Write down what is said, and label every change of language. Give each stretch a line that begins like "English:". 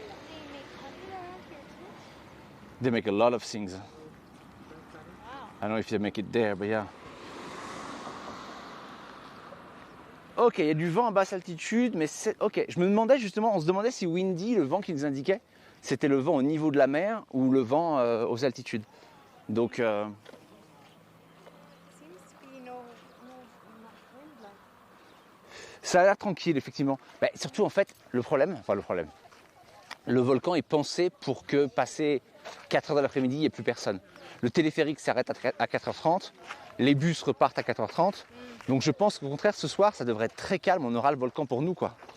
English: they make honey around here too. They make a lot of things. Wow. I don't know if they make it there, but yeah.
French: Ok, il y a du vent à basse altitude, mais c'est... Ok, je me demandais justement, on se demandait si windy, le vent qui nous indiquait, c'était le vent au niveau de la mer ou le vent aux altitudes. Donc,
English: Seems to be no much wind like.
French: ça a l'air tranquille, effectivement. Bah, surtout, en fait, le problème, le volcan est pensé pour que, passé 4 heures de l'après-midi, il n'y ait plus personne. Le téléphérique s'arrête à 4h30, les bus repartent à 4h30. Donc je pense qu'au contraire, ce soir, ça devrait être très calme, on aura le volcan pour nous, quoi.